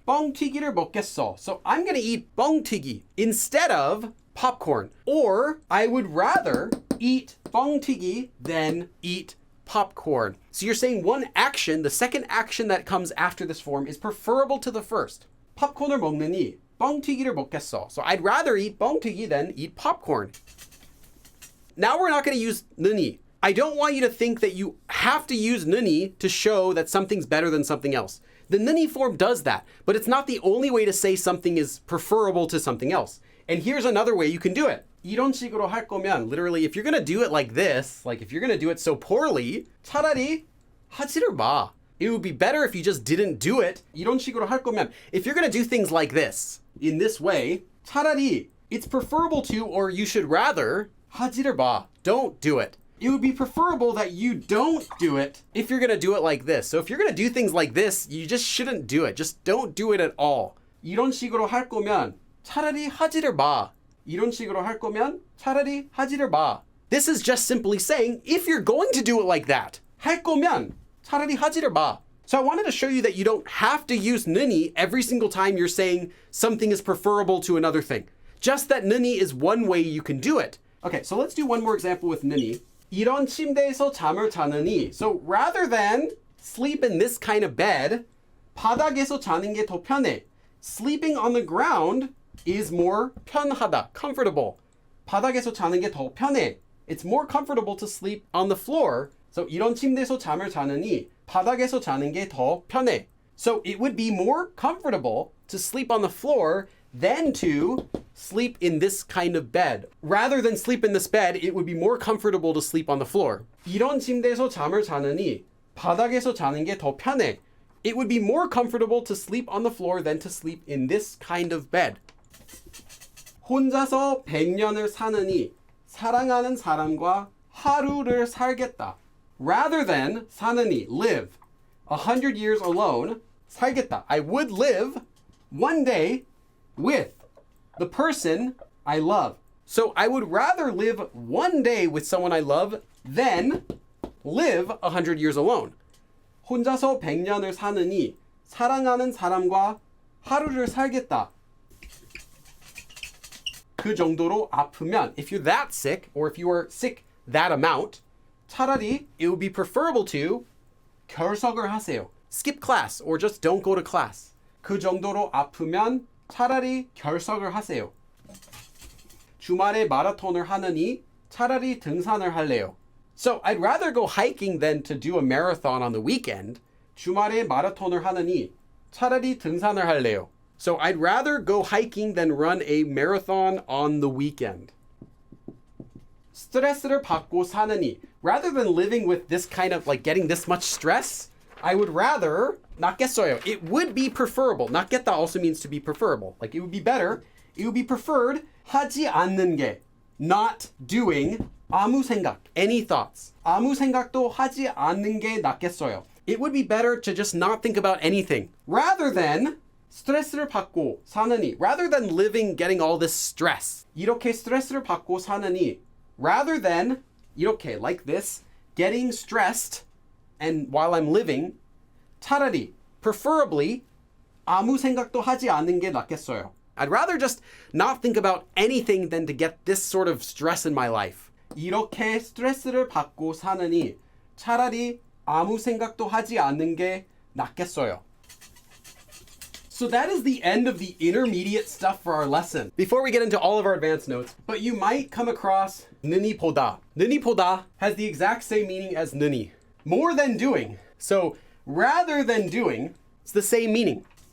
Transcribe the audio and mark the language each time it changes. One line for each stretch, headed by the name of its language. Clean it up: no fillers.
Korean: 뻥튀기를 먹겠어.
English: So I'm gonna eat 뻥튀기 instead of popcorn. Or I would rather eat 뻥튀기 than eat popcorn. So you're saying one action, the second action that comes after this form is preferable to the first.
Korean: 팝콘을 먹느니 뻥튀기를 먹겠어.
English: So I'd rather eat 뻥튀기 than eat popcorn. Now we're not going to use 느니. I don't want you to think that you have to use 느니 to show that something's better than something else. The 느니 form does that, but it's not the only way to say something is preferable to something else. And here's another way you can do it.
Korean: 이런 식으로 할 거면,
English: literally, if you're going to do it like this, like if you're going to do it so poorly,
Korean: 차라리 하지를 마.
English: It would be better if you just didn't do it.
Korean: 이런 식으로 할 거면,
English: if you're going to do things like this, in this way, 차라리, it's preferable to, or you should rather,
Korean: 하지를 마.
English: Don't do it. It would be preferable that you don't do it if you're going to do it like this. So if you're going to do things like this, you just shouldn't do it. Just don't do it at all.
Korean: 이런 식으로 할 거면 차라리 하지를 마. 이런 식으로 할 거면 차라리 하지를 마.
English: This is just simply saying, if you're going to do it like that,
Korean: 할 거면 차라리 하지를 마.
English: So I wanted to show you that you don't have to use 느니 every single time you're saying something is preferable to another thing. Just that 느니 is one way you can do it. Okay, so let's do one more example with 느니.
Korean: 이런 침대에서 잠을 자느니.
English: So rather than sleep in this kind of bed,
Korean: 바닥에서 자는 게 더 편해.
English: Sleeping on the ground is more 편하다, comfortable.
Korean: 바닥에서 자는 게 더 편해.
English: It's more comfortable to sleep on the floor.
Korean: So 이런 침대에서 잠을 자느니 바닥에서 자는 게 더 편해.
English: So it would be more comfortable to sleep on the floor than to sleep in this kind of bed. Rather than sleep in this bed, it would be more comfortable to sleep on the floor.
Korean: 이런 침대에서 잠을 자느니 바닥에서 자는 게 더 편해.
English: It would be more comfortable to sleep on the floor than to sleep in this kind of bed.
Korean: 혼자서 100년을 사느니 사랑하는 사람과 하루를 살겠다.
English: Rather than 사느니, live, 100 years alone, 살겠다. I would live one day with the person I love. So I would rather live one day with someone I love than live 100 years alone.
Korean: 혼자서 100년을 사느니 사랑하는 사람과 하루를 살겠다. 그 정도로 아프면,
English: if you're that sick, or if you are sick that amount, 차라리 it would be preferable to
Korean: 결석을 하세요.
English: Skip class, or just don't go to class.
Korean: 그 정도로 아프면 차라리 결석을 하세요. 주말에 마라톤을 하느니 차라리 등산을 할래요.
English: So I'd rather go hiking than to do a marathon on the weekend.
Korean: 주말에 마라톤을 하느니 차라리 등산을 할래요.
English: So I'd rather go hiking than run a marathon on the weekend.
Korean: 스트레스를 받고 사느니.
English: Rather than living with this kind of, like getting this much stress, I would rather 낫겠어요. It would be preferable. 낫겠다 also means to be preferable. Like it would be better. It would be preferred.
Korean: 하지 않는 게.
English: Not doing. 아무 생각. Any thoughts.
Korean: 아무 생각도 하지 않는 게 낫겠어요.
English: It would be better to just not think about anything. Rather than
Korean: 스트레스를 받고 사느니.
English: Rather than living, getting all this stress.
Korean: 이렇게 스트레스를 받고 사느니.
English: Rather than 이렇게, like this, getting stressed, and while I'm living, 차라리, preferably,
Korean: 아무 생각도 하지 않는 게 낫겠어요.
English: I'd rather just not think about anything than to get this sort of stress in my life.
Korean: 이렇게 스트레스를 받고 사느니 차라리 아무 생각도 하지 않는 게 낫겠어요.
English: So that is the end of the intermediate stuff for our lesson. Before we get into all of our advanced notes, but you might come across 느니보다. 느니보다 has the exact same meaning as 느니. More than doing. So rather than doing, it's the same meaning.